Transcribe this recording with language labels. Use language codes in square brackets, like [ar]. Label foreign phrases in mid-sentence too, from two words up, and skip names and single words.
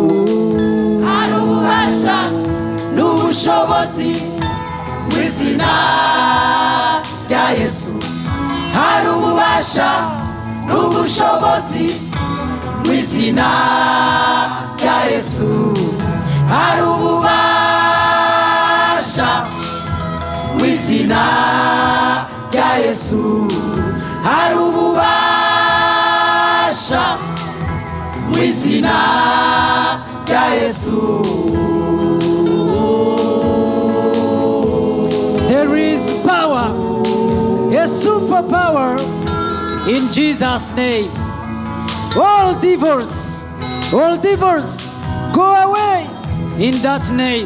[rn] Hari ububasha n'ubushobozi mu izina rya Yesu, hari ububasha n'ubushobozi mu izina rya Yesu, hari ububasha mu izina rya Yesu, hari ububasha mu izina rya Yesu. [en] There is power, a superpower in Jesus' name. All devils, go away in that name.